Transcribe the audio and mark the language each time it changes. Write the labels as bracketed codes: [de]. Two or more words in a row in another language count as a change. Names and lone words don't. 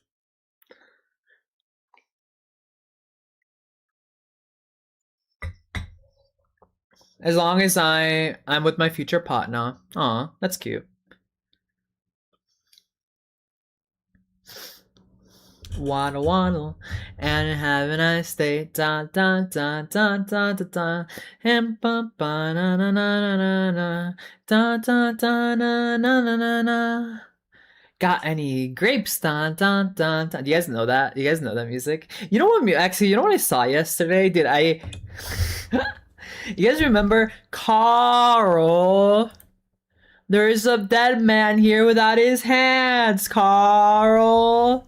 [en] As long as I'm with my future partner. Aw, that's cute. Waddle waddle and have a nice day. Da da da da da da da. And ba ba na na na na na. Da da da na na na na na. Got any grapes? Dun, dun, dun, dun. Do you guys know that? You guys know that music? You know what? Actually, you know what I saw yesterday? Did I? You guys remember Carl? There's a dead man here without his hands, Carl.